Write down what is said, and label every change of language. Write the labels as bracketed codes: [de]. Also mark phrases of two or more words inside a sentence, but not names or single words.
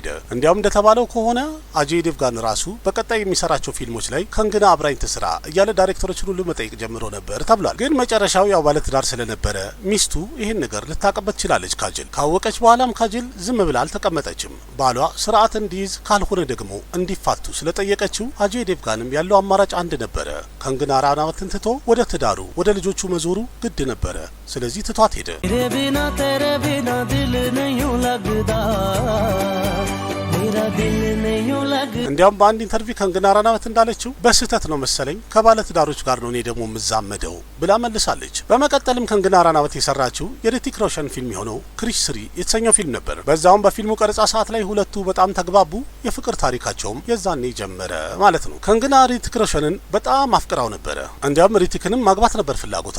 [am] እንዲያውም እንደተባለው ከሆነ አጄይ ዴቭጋን ራሱ በቀጣይ የሚሰራቸው ፊልሞች ላይ ከንግና አብራኝ ትስራ እያለ ዳይሬክተሮችን ሁሉ መጠየቅ ጀምሮ ነበር ተብሏል። ግን መጨረሻው ያው ባለትዳር ስለነበረ ሚስቱ ይህን ነገር ልታቀበት ችላለች። ካጅል ካወቀች በኋላም ካጅል ዝም ብላ አልተቀመጠችም። ባሏ ስርዓት እንዲይዝ ካልሆነ ደግሞ እንዲፋቱ ስለጠየቀችው አጄይ ዴቭጋንም ያለው አማራጭ አንድ ነበረ። ከንግና ራናወትን ትቶ ወደ ትዳሩ ወደ ልጆቹ መዞሩ ግድ ነበረ። ስለዚህ ትቷት ሄደ። [hi] तेरे बिना दिल नहीं लगता मेरा दिल नहीं लगता [am] እንዲያውም በአንድ ኢንተርቪው ከንግና ራናወት እንዳለችው በስህተት ነው መሰለኝ ከባለ ትዳሮች ጋር ነው እኔ ደግሞ የምዛመደው ብላ መልሳለች። በመቀጠልም ከንግና ራናወት የሰራችው የሪቲክ ሮሽን ፊልም የሆነው ክሪሽ 3 የተሰኘው ፊልም ነበር። በዛውም በፊልሙ ቀረጻ ሰዓት ላይ ሁለቱ በጣም ተግባቡ። የፍቅር ታሪካቸውም የዛኔ ጀመረ ማለት ነው። ከንግና ሪቲክ ሮሽንን በጣም አፍቅራው ነበረ። እንዲያውም ሪቲክንም ማግባት ነበር ፍላጎቷ።